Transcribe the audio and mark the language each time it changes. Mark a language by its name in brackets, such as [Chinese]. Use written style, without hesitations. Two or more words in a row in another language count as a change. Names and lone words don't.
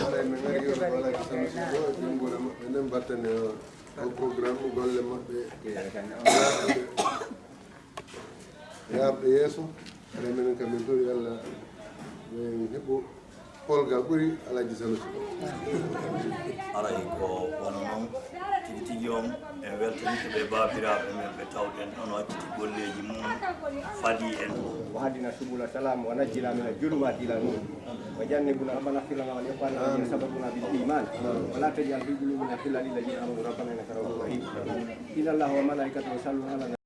[Fula] yarɓe yeeso ene minen kam min tori Allah min heɓɓo polgal ɓuri Alaji Sanusi aray ko wono noon tigi tigi on en weltanike ɓe babiraɓe men ɓe tawɗen ɗon wakkiti golleji mum faadi en [Arabic] وهدنا سبل السلام ونجنا من الظلمات الى النور وجنبنا ربنا اغفر لنا ولإخواننا الذين سبقونا بالايمان ولا تجعل في قلوبنا غلا للذين امنوا ربنا انك رؤوف رحيم ان الله وملائكته يصلون على